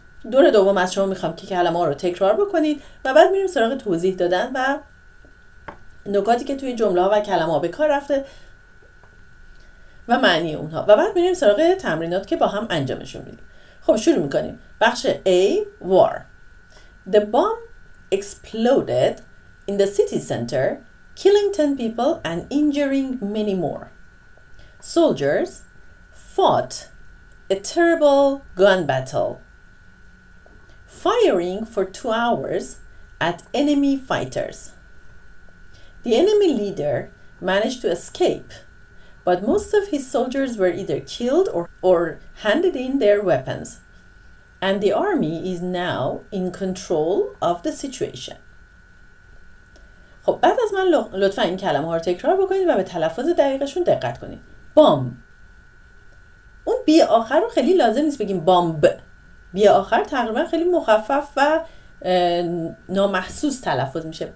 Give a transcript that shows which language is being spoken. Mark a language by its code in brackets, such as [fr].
[fa] دور دوم از شما میخوام که کلمه ها رو تکرار بکنید و بعد میریم سراغ توضیح دادن و نکاتی که توی جمله ها و کلمه ها به کار رفته و معنی اونها و بعد میریم سراغ تمرینات که با هم انجامشون میدیم. خب شروع میکنیم. بخش [en] A war. The bomb exploded in the city center, killing 10 people and injuring many more. Soldiers fought a terrible gun battle, firing for 2 hours at enemy fighters. The enemy leader managed to escape, but most of his soldiers were either killed or handed in their weapons, and the army is now in control of the situation. [fa] خب بعد از من لطفا این کلمه ها رو تکرار بکنید و به تلفظ دقیقشون دقت کنید. بامب. اون بی آخر رو خیلی لازم نیست بگیم بامب. بی آخر تقریبا خیلی مخفف و نامحسوس تلفظ میشه.